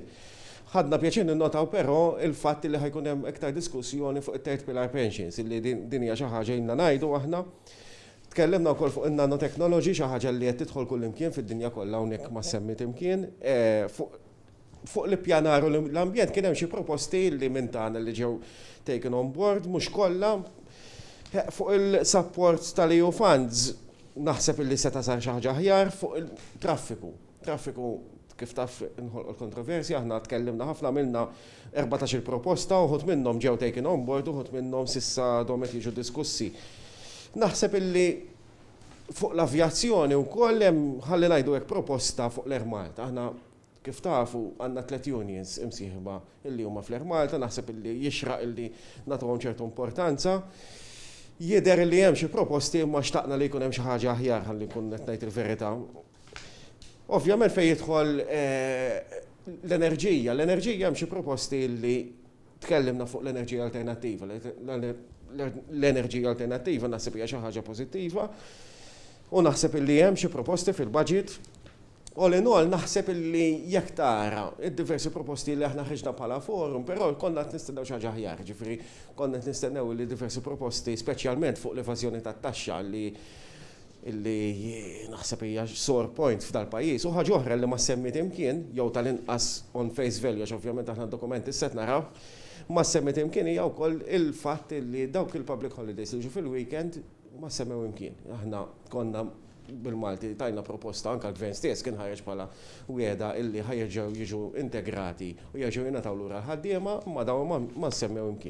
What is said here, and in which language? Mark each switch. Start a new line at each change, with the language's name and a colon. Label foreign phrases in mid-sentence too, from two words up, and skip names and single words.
Maltese: Ħadna pjaċir ninnotaw però il-fatt li ħajkun hemm iktar diskussjoni fuq it-
English: third pillar pensions,
Maltese: illi din hija xi ħaġa inna ngħidu aħna. Tkellimna wkoll fuq in-nanotechnology xi ħaġa li qed tidħol kull imkien fid-dinja kollha hawnhekk ma semmiet imkien. Fuq l-ippjanar u l-ambjent kien hemm xi proposti li minn tagħna li ġew
English: taken on board,
Maltese: mhux kollha. Fuq il-support tal-
English: EU funds
Maltese: naħseb illi seta sar xi ħaġa aħjar fuq il-traffiku. Traffiku kif taf inħolqu l-kontroversja, aħna tkellimna ħafna minna 14 proposta uħud minnhom ġew
English: taken on board
Maltese: uħud minnhom s'issa domet jiġu diskussi. Naħseb illi fuq l-avjazzjoni wkoll hemm ħalli ngħidu hekk proposta fuq l-Air Malta. Aħna kif tafu għandna 3 unions imsieħba illi huma fl-Air Malta, naħseb illi jixraq illi nagħtuhom ċertu importanza. Jidher li hemm xi proposti imma xtaqna li jkun hemm xi ħaġa aħjar ħalli nkun qed ngħid il-verità. Ovvjament fejn jidħol l-enerġija. L-enerġija hemm xi proposti li tkellimna fuq l-enerġija alternattiva. L-enerġija alternattiva naħseb hija xi ħaġa pożittiva u naħseb illi hemm xi proposti fil-budget.
English: All in all
Maltese: naħseb illi jekk tara id-diversi proposti li aħna ħriġna bħala forum, però konna qed nistennew xi ħaġa aħjar, ġifieri konna qed nistennew li diversi proposti speċjalment fuq l-evażjoni tat-taxxa illi naħseb hija
English: sore point
Maltese: f'dal-pajjiż u ħaġa oħra li ma semmit imkien jew tal-inqas
English: on face value
Maltese: għax ovvjament aħna d-dokumenti set naraw ma semmit imkien hija wkoll il-fatt li dawk il-
English: public holidays
Maltese: li ġu fil-weekend ma semmew imkien. Aħna konna bil-Malti tajna proposta anke l-Gvern stess kien ħareġ bħala wieda illi ħajġew jiġu integrati u jerġgħu jingħataw lura l-ħaddiema ma dawn ma nsemmew imkien.